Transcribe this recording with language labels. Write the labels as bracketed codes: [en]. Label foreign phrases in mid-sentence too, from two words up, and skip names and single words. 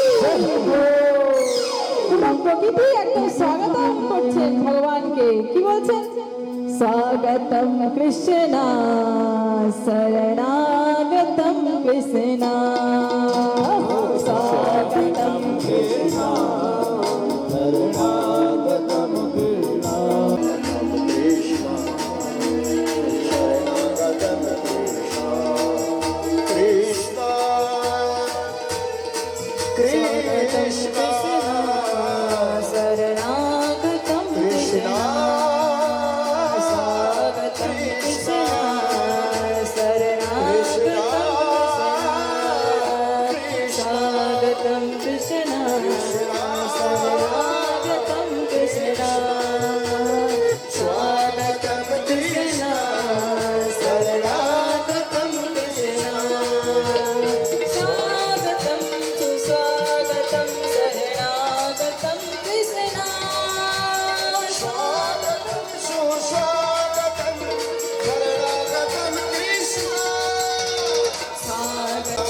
[bn] পুরো প্রকৃতি একদম স্বাগতম করছেন ভগবানকে। কি বলছেন? [sa] স্বাগতম কৃষ্ণ শরণাগতম কৃষ্ণ, স্বাগতম কৃষ্ণ शरणागतं कृष्ण। शरणागतं कृष्ण। कृष्ण शरणागतम कृष्ण। स्वागतम कृष्ण शरणागतम कृष्ण, शरणागतम कृष्ण, स्वागतम कृष्ण शरणागतम कृष्ण, स्वागतम सुस्वागतम शरणागतम कृष्ण, स्वागतं सुस्वागतं शरणागतं कृष्ण। स्वागतम